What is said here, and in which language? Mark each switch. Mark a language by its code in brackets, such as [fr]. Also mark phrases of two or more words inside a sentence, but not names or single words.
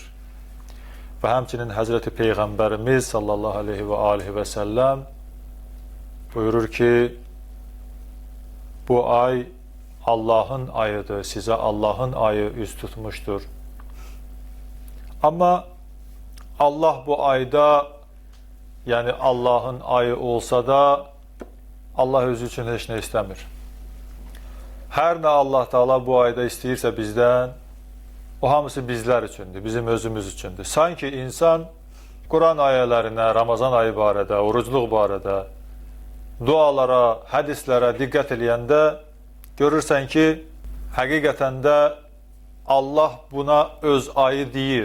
[az] Ve həmçinin Hazreti Peyğəmbərimiz [ar] صلى الله عليه و عليه و سلم [az] buyurur ki, bu ay Allah'ın ayıdır, [tr] size Allah'ın ayı üz tutmuştur. [az] Ama Allah bu ayda, yani Allah'ın ayı olsa da Allah özü üçün heç nə istəmir. Hər nə Allah Teala bu ayda istəyirsə bizdən, o hamısı bizlər üçündür, bizim özümüz üçündür. Sanki insan Kur'an ayələrinə, Ramazan ayı barədə, orucluq barədə, dualara, hədislərə diqqət eləyəndə görürsən ki, həqiqətən də Allah buna öz ayı deyir.